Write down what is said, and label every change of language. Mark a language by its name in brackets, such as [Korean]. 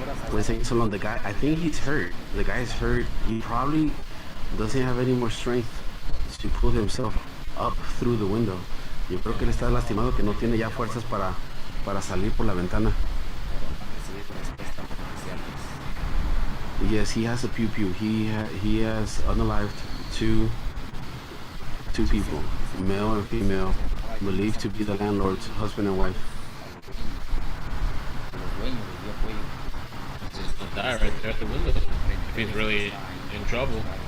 [English] When saying so long, the guy, I think he's hurt. The guy's hurt. He probably doesn't have any more strength to pull himself up through the window. [Spanish] Yo creo que él está lastimado, que no tiene ya fuerzas para salir por la ventana. [English] Yes, he has a pew-pew. He has unalived two people, male and female, believed to be the landlord's husband and wife. Die right there at the window if he's really in trouble.